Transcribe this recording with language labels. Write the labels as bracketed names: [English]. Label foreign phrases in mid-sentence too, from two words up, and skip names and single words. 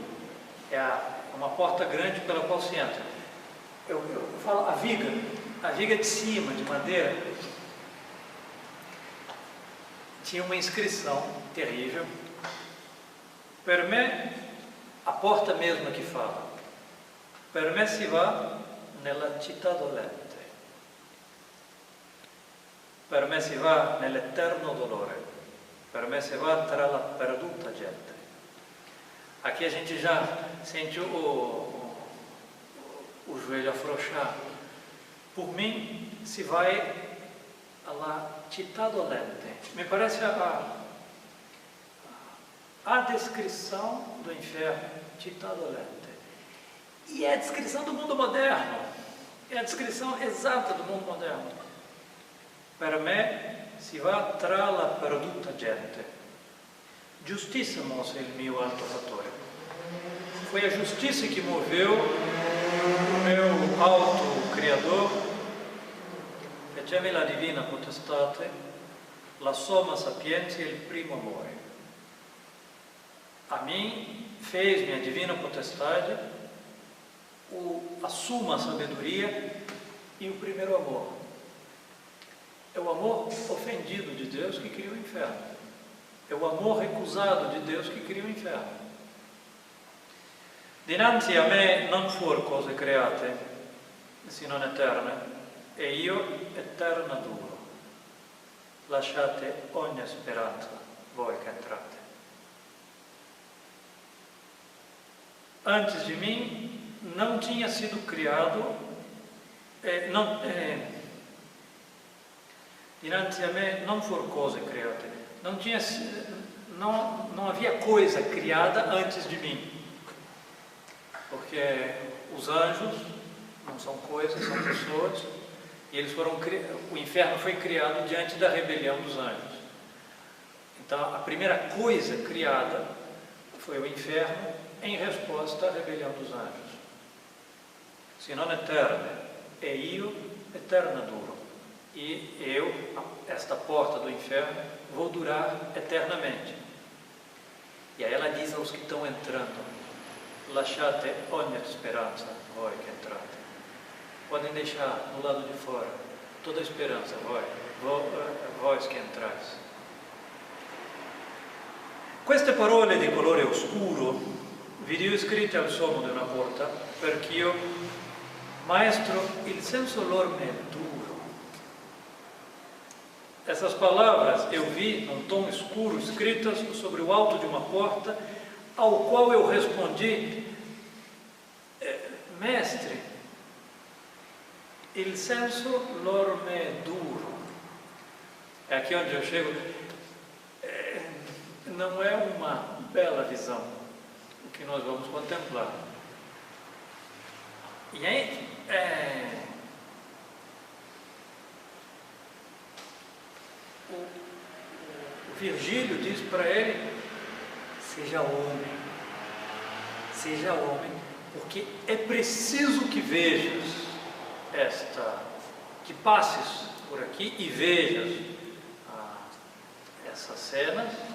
[Portuguese] É uma porta grande pela qual se entra. Eu falo a viga de cima, de madeira, tinha uma inscrição terrível. [Italian] Per me, [Portuguese] a porta mesma que fala, [Italian] per me si va nella città dolente, per me si va nell'eterno dolore, per me si va tra la perduta gente. [Portuguese] Aqui a gente já sente o joelho afrouxar. Por mim, se vai [Italian] alla città dolente. [Portuguese] Me parece a descrição do inferno, [Italian] città dolente. [Portuguese] E é a descrição do mundo moderno. É a descrição exata do mundo moderno. [Italian] Per me si va tra la perduta gente. Giustizia mosse il mio alto fattore. [Portuguese] Foi a justiça que moveu o meu alto Criador. [Italian] Fecemi la divina potestate, la somma sapienza e il primo amore. [Portuguese] A mim fez-me a divina potestade, a suma sabedoria e o primeiro amor. É o amor ofendido de Deus que cria o inferno. É o amor recusado de Deus que cria o inferno. [Italian] Dinanzi a me non fuor cose create, se non eterne, e io eterna duro. Lasciate ogni speranza, voi che entrate. [Portuguese] Antes de mim não tinha sido criado, [Italian] dinanzi a me non fuor cose create, [Portuguese] não havia coisa criada antes de mim, porque os anjos não são coisas, são pessoas, e o inferno foi criado diante da rebelião dos anjos. Então a primeira coisa criada foi o inferno em resposta à rebelião dos anjos. [Italian] Se non eterne, e io eterna duro. [Portuguese] E eu, esta porta do inferno, vou durar eternamente. E aí ela diz aos que estão entrando: [Italian] lasciate ogni speranza, voi che entrate. [Portuguese] Podem deixar no lado de fora toda a esperança, vós que entrais. [Italian] Queste parole di colore oscuro vi ho scritte al suono di una porta, perché io, maestro, il senso lor me è duro. [Portuguese] Essas palavras eu vi num tom escuro, escritas sobre o alto de uma porta, ao qual eu respondi: mestre, [Italian] il senso lor me è duro. [Portuguese] É aqui onde eu chego. Não é uma bela visão o que nós vamos contemplar. E aí, o Virgílio diz para ele: seja homem, porque é preciso que vejas que passes por aqui e vejas essas cenas.